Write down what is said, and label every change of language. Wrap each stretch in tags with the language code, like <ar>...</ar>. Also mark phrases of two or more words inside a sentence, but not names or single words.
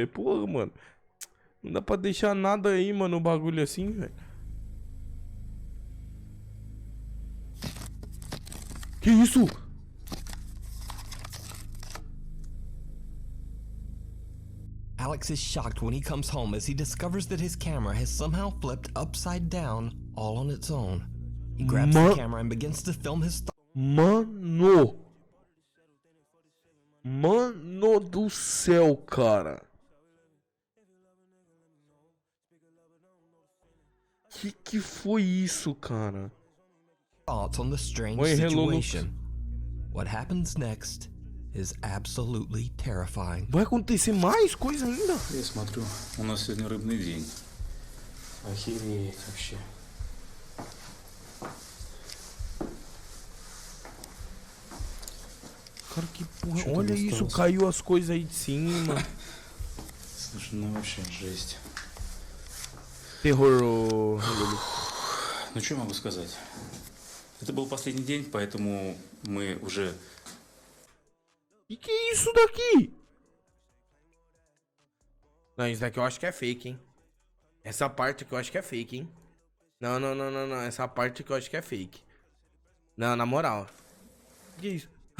<pt>Porra, mano. Não dá pra deixar nada aí, mano, o bagulho assim, velho. Que isso?</pt> <en>Alex is shocked when he comes home as he discovers that his camera has somehow flipped upside down all on its own. He grabs the camera and begins to film his</en> <pt>Mano do céu, cara. Que foi isso, cara?</pt> <en>thoughts on the strange</en> <pt>Oi, hello,</pt> <en>situation. What happens next is absolutely terrifying.</en> <pt>Vai acontecer mais coisa ainda?</pt> <ru>Я смотрю, у нас сегодня рыбный день. Охереть вообще.</ru> <pt>Cara, que porra. Olha isso, caiu as coisas aí de cima.</pt> <ru>Слушай, ну вообще жесть.</ru> <pt>Terror, ô...</pt> <ru>Ну что я могу сказать? Это был последний день, поэтому мы уже...</ru> <pt>Que é isso daqui? Não, isso daqui eu acho que é fake, hein? Essa parte aqui eu acho que é fake, hein? Não. Essa parte aqui eu acho que é fake. Não, na moral. Que isso?</pt>